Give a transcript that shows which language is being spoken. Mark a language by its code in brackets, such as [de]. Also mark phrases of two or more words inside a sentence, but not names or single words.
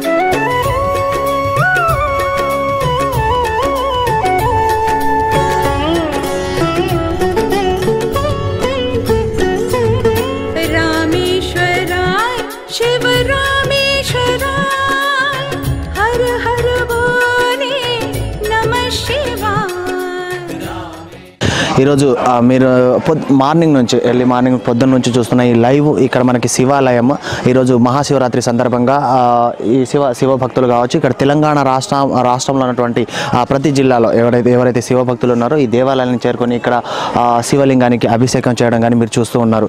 [sa] रामेश्वराय शिव रामेश्वराय। हर हर भोले नमः शिवाय। [te] ఈరోజు మీరు మార్నింగ్ నుంచి [en] early morning [te] పొద్దున్న నుంచి చూస్తున్న ఈ లైవ్ ఇక్కడ మనకి శివాలయం ఈరోజు మహాశివరాత్రి సందర్భంగా ఈ శివ భక్తులు కావచ్చు ఇక్కడ తెలంగాణ రాష్ట్రంలో ఉన్నటువంటి ప్రతి జిల్లాలో ఎవరైతే శివభక్తులు ఉన్నారో ఈ దేవాలయాన్ని చేరుకొని ఇక్కడ శివలింగానికి అభిషేకం చేయడం కానీ మీరు చూస్తూ ఉన్నారు.